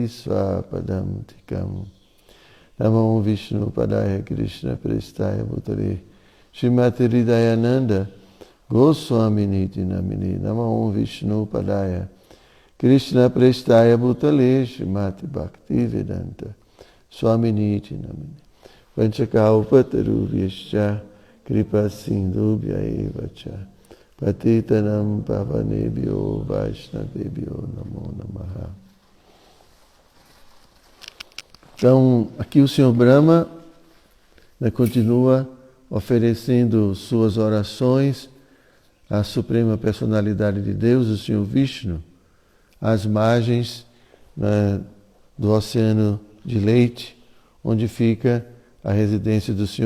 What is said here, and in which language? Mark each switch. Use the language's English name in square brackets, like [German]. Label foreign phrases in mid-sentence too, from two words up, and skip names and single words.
[Sanskrit] Swapadam Tikam Namo Vishnu Padaya Krishna Prestaya Bhutale Srimati Hridayananda Goswaminiti Namini Namo Vishnu Padaya Krishna Prestaya Bhutale Srimati Bhakti Vedanta Swaminiti Namini Vanchakaupatarubhyascha Kripa Sindhubhya Evacha Patitanam Pavanebhyo Vaishnavebhyo Namo Namaha. [Portuguese] Então, aqui o Sr. Brahma continua oferecendo suas orações à Suprema Personalidade de Deus, o Sr. Vishnu, às margens do Oceano de Leite, onde fica a residência do Sr.